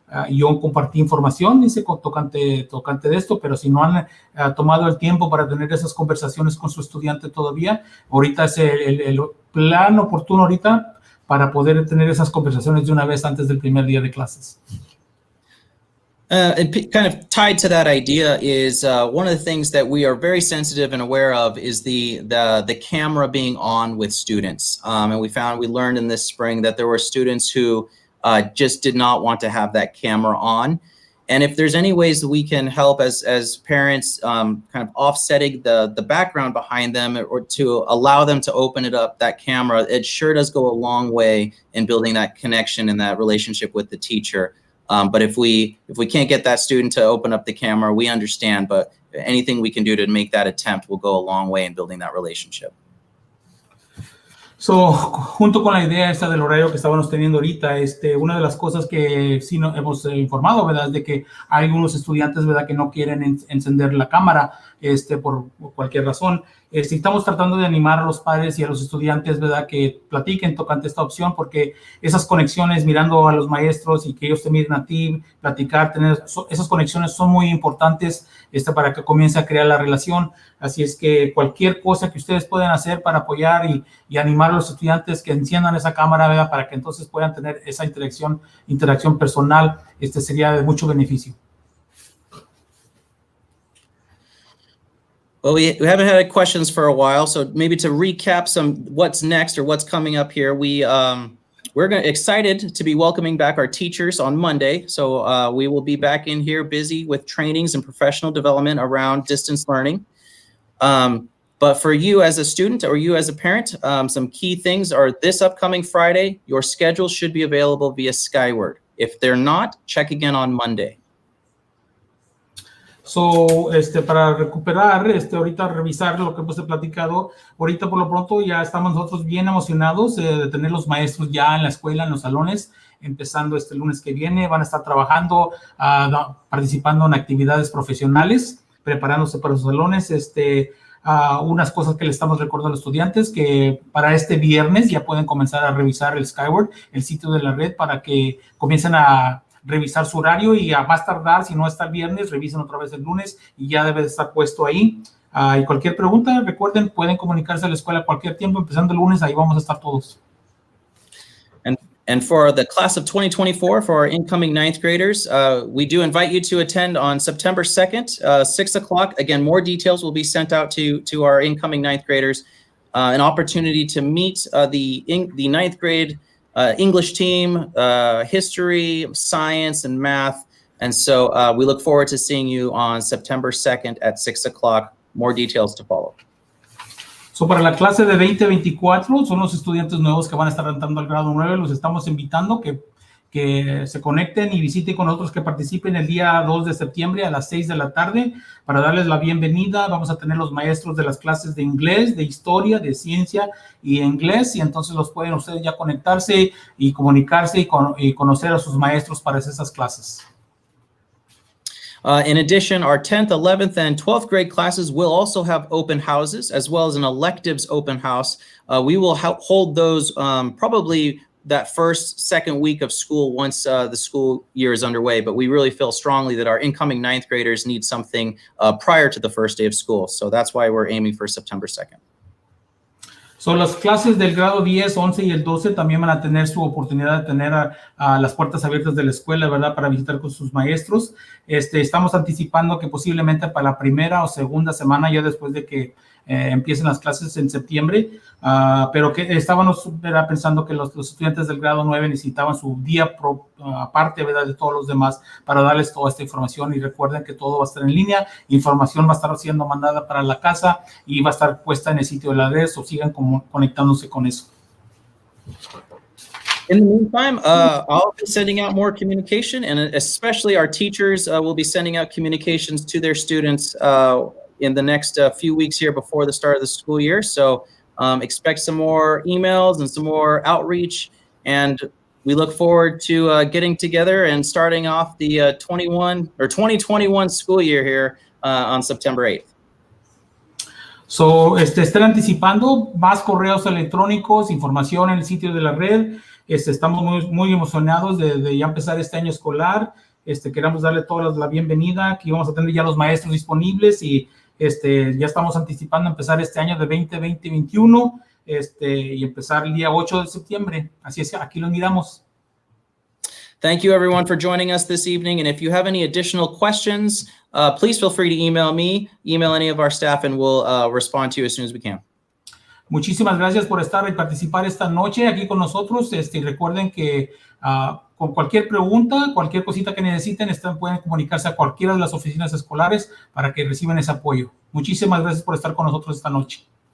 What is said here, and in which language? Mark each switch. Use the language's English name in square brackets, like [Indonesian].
[Spanish] Yo compartí información, tocante de esto, pero si no han tomado el tiempo para tener esas conversaciones con su estudiante todavía, ahorita es el plan oportuno ahorita para poder tener esas conversaciones de una vez antes del primer día de clases. [English] And kind of tied to that idea is one of the things that we are very sensitive and aware of is the camera being on with students. And we learned in this spring that there were students who just did not want to have that camera on. And if there's any ways that we can help as parents, kind of offsetting the background behind them, or to allow them to open it up, that camera, it sure does go a long way in building that connection and that relationship with the teacher. But if we can't get that student to open up the camera, we understand, but anything we can do to make that attempt will go a long way in building that relationship. [Spanish] So, junto con la idea esta del horario que estábamos teniendo ahorita, una de las cosas que sí nos hemos informado, ¿verdad?, es de que hay algunos estudiantes, ¿verdad?, que no quieren encender la cámara, por cualquier razón. Estamos tratando de animar a los padres y a los estudiantes, ¿verdad?, que platiquen tocante esta opción, porque esas conexiones, mirando a los maestros y que ellos te miren a ti, platicar, esas conexiones son muy importantes para que comience a crear la relación. Así es que cualquier cosa que ustedes puedan hacer para apoyar y animar a los estudiantes que enciendan esa cámara, ¿verdad?, para que entonces puedan tener esa interacción personal, sería de mucho beneficio. [English] Well, we haven't had questions for a while, so maybe to recap what's next or what's coming up here, we're excited to be welcoming back our teachers on Monday. So we will be back in here busy with trainings and professional development around distance learning. But for you as a student or you as a parent, some key things are this upcoming Friday, your schedule should be available via Skyward. If they're not, check again on Monday. [Spanish] So, para recuperar, ahorita revisar lo que hemos platicado, ahorita por lo pronto ya estamos nosotros bien emocionados de tener los maestros ya en la escuela, en los salones, empezando este lunes que viene. Van a estar trabajando, participando en actividades profesionales, preparándose para sus salones. Unas cosas que le estamos recordando a los estudiantes, que para este viernes ya pueden comenzar a revisar el Skyward, el sitio de la red, para que comiencen a revisar su horario y a más tardar, si no está el viernes, revisen otra vez el lunes y ya debe de estar puesto ahí. Y cualquier pregunta, recuerden, pueden comunicarse a la escuela a cualquier tiempo, empezando el lunes, ahí vamos a estar todos. [English] And for the class of 2024, for our incoming ninth graders, we do invite you to attend on September 2nd, 6 o'clock. Again, more details will be sent out to our incoming ninth graders. An opportunity to meet the ninth grade English team, history, science, and math. And so we look forward to seeing you on September 2nd at 6 o'clock. More details to follow. [Spanish] So, para la clase de 2024, son los estudiantes nuevos que van a estar entrando al grado 9. Los estamos invitando que se conecten y visiten con nosotros, que participen el día 2 de septiembre a las 6 de la tarde para darles la bienvenida. Vamos a tener los maestros de las clases de inglés, de historia, de ciencia y inglés, y entonces los pueden ustedes ya conectarse y comunicarse y conocer a sus maestros para esas clases. [English] In addition, our 10th, 11th, and 12th grade classes will also have open houses, as well as an electives open house. We will hold those probably that second week of school once the school year is underway. But we really feel strongly that our incoming ninth graders need something prior to the first day of school. So that's why we're aiming for September 2nd. [Spanish] So, las clases del grado 10, 11 y el 12 también van a tener su oportunidad de tener a las puertas abiertas de la escuela, ¿verdad? Para visitar con sus maestros. Estamos anticipando que posiblemente para la primera o segunda semana, ya después de que empiecen las clases en septiembre, pero que estábamos pensando que los estudiantes del grado 9 necesitaban su día aparte, ¿verdad? De todos los demás, para darles toda esta información. Y recuerden que todo va a estar en línea, información va a estar siendo mandada para la casa y va a estar puesta en el sitio de la red, o sigan conectándose con eso. [English] In the meantime, I'll be sending out more communication, and especially our teachers will be sending out communications to their students in the next few weeks here before the start of the school year. So expect some more emails and some more outreach, and we look forward to getting together and starting off the 2021 school year here on September 8th. [Spanish] So, estén anticipando más correos electrónicos, información en el sitio de la red. Estamos muy emocionados de ya empezar este año escolar. Queremos darle toda la bienvenida. Aquí vamos a tener ya los maestros disponibles y ya estamos anticipando empezar este año de 2020-2021 y empezar el día 8 de septiembre. Así es, aquí los miramos. [English] Thank you, everyone, for joining us this evening. And if you have any additional questions, please feel free to email me, email any of our staff, and we'll respond to you as soon as we can. [Spanish] Muchísimas gracias por estar y participar esta noche aquí con nosotros. Recuerden que con cualquier pregunta, cualquier cosita que necesiten, pueden comunicarse a cualquiera de las oficinas escolares para que reciban ese apoyo. Muchísimas gracias por estar con nosotros esta noche.